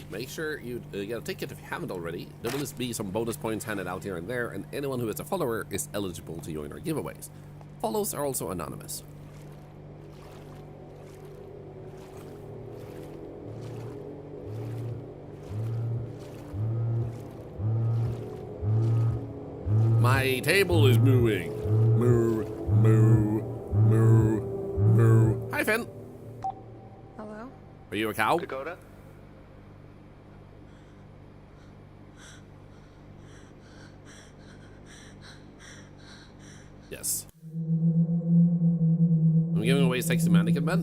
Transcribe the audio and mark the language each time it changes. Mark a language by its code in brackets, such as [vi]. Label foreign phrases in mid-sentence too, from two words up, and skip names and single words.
[en] Make sure you get a ticket if you haven't already. There will be some bonus points handed out here and there, and anyone who is a follower is eligible to join our giveaways. Follows are also anonymous. My table is mooing. Moo, moo, moo, moo. Hi, Finn. Hello? Are you a cow? Dakota? Yes. I'm giving away Sexy Mannequin Man.